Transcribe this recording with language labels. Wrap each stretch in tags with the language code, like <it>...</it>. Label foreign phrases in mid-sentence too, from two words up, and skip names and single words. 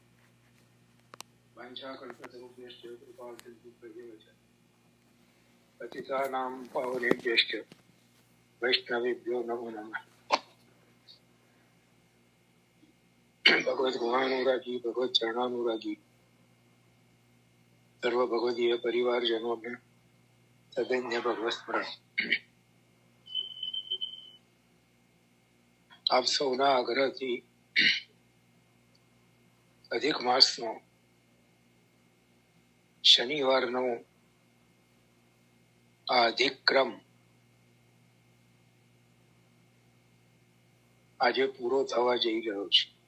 <sa>वाञ्छाकल्पतरुभ्यश्च कृपासिन्धुभ्येव च पतितानां पावनेभ्यश्च वैष्णवेभ्यो नमो नमः।</sa> <hi>भगवत गुणानुरागी भगवत चरणानुरागी सर्व भगवदीय परिवारजनों में सदैन्य भगवत स्मरण।</hi> <gu>આપ સૌના આગ્રહથી અધિક માસનો શનિવારનો આ અધિક્રમ આજે પૂરો થવા જઈ રહ્યો છે.</gu>